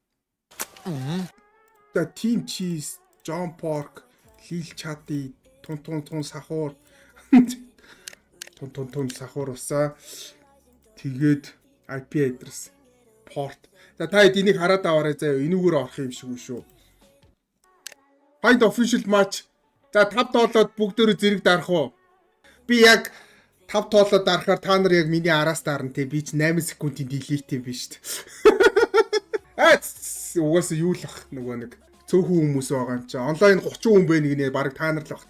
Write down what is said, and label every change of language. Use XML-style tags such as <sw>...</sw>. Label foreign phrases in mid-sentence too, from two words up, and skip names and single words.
<mn>За Team Cheese, John Pork, Lil Chati, Тун сахуур. Тун сахуур усаа. Тэгээд</mn> <en>IP address, port.</en> <mn>За та энийг хараад аваарай заяа. Энүүгээр орох юм шиг үү шүү.</mn> <en>Find official match.</en> <mn>За 5 тоолоод бүгдөө зэрэг дарах уу? Би яг 5 тоолоод дарахаар та нар яг миний араас дарна те. Би ч 8 секундын delete юм биш үү? Угаасаа юу л ах нөгөө нэг цөөхөн хүмүүс байгаа юм чи. Онлайн 30 хүн байна гинэ баг та нар л бах та.</mn>